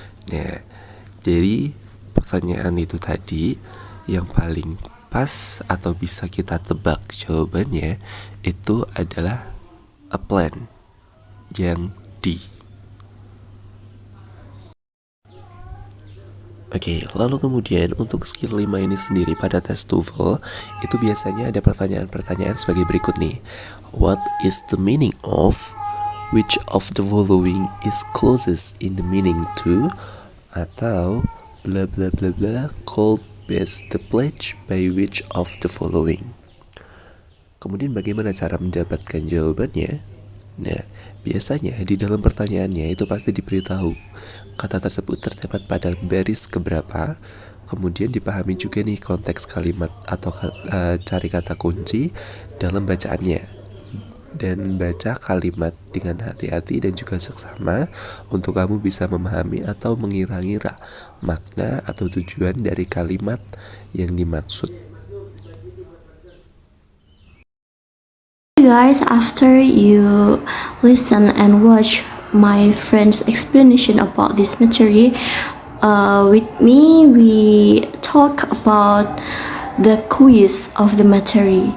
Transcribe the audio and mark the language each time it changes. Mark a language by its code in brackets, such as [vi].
[id] Nah, dari pertanyaan itu tadi, yang paling pas atau bisa kita tebak jawabannya itu adalah [en] a plant, [id] yang D. Oke, lalu kemudian untuk skill 5 ini sendiri pada tes TOEFL itu biasanya ada pertanyaan-pertanyaan sebagai berikut nih. [en] What is the meaning of? Which of the following is closest in the meaning to? Atau bla bla bla bla called best the pledge by which of the following? [id] Kemudian bagaimana cara mendapatkan jawabannya? Nah, biasanya di dalam pertanyaannya itu pasti diberitahu kata tersebut terdapat pada baris keberapa. Kemudian dipahami juga nih konteks kalimat atau cari kata kunci dalam bacaannya, dan baca kalimat dengan hati-hati dan juga seksama untuk kamu bisa memahami atau mengira-ngira makna atau tujuan dari kalimat yang dimaksud. [en] Guys, after you listen and watch my friend's explanation about this material, with me we talk about the quiz of the material.